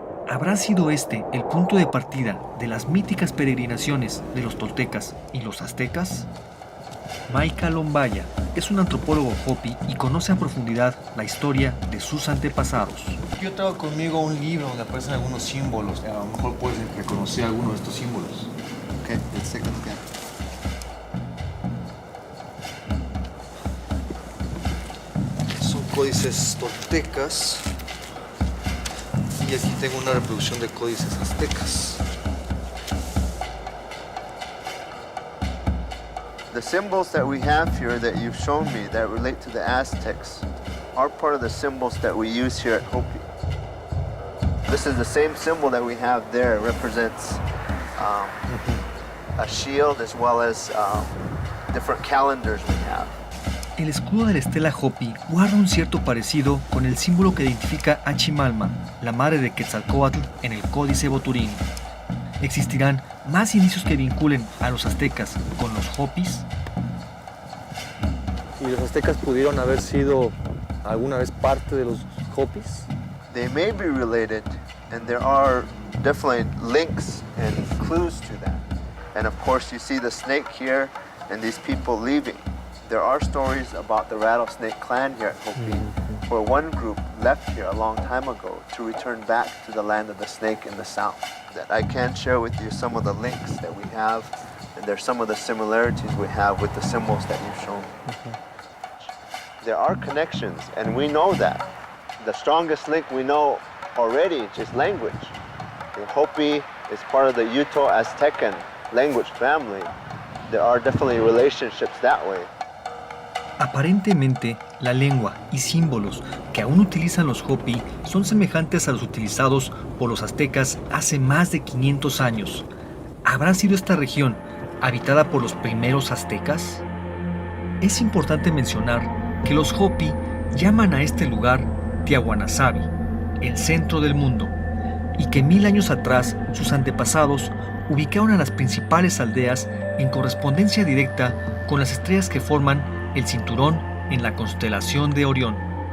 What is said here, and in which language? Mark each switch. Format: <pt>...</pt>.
<es>¿Habrá sido este el punto de partida de las míticas peregrinaciones de los toltecas y los aztecas? Maika Lombaya es un antropólogo Hopi y conoce a profundidad la historia de sus antepasados. Yo traigo conmigo un libro donde aparecen algunos símbolos. A lo mejor puedes reconocer algunos de estos símbolos.</es> <en>Okay, let's take a look at it.</en> <es>Son códices toltecas. Y aquí tengo una reproducción de códices aztecas.</es> <en>The symbols that we have here that you've shown me that relate to the Aztecs are part of the symbols that we use here at Hopi. This is the same symbol that we have there. It represents a shield as well as different calendars we have.</en> <es>El escudo de la estela Hopi guarda un cierto parecido con el símbolo que identifica a Chimalma, la madre de Quetzalcóatl, en el Códice Boturín. ¿Existirán más indicios que vinculen a los aztecas con los Hopis? ¿Y los aztecas pudieron haber sido alguna vez parte de los Hopis?</es> <en>They may be related, and there are definitely links and clues to that. And of course, you see the snake here and these people leaving. There are stories about the Rattlesnake Clan here at Hopi, where one group left here a long time ago to return back to the land of the snake in the south. That I can share with you some of the links that we have, and there's some of the similarities we have with the symbols that you've shown. There are connections, and we know that. The strongest link we know already is just language. The Hopi is part of the Uto-Aztecan language family. There are definitely relationships that way.</en> <es>Aparentemente, la lengua y símbolos que aún utilizan los Hopi son semejantes a los utilizados por los aztecas hace más de 500 años. ¿Habrá sido esta región habitada por los primeros aztecas? Es importante mencionar que los Hopi llaman a este lugar Tiahuanasabi, el centro del mundo, y que 1000 años atrás sus antepasados ubicaron a las principales aldeas en correspondencia directa con las estrellas que forman el cinturón en la constelación de Orión.</es>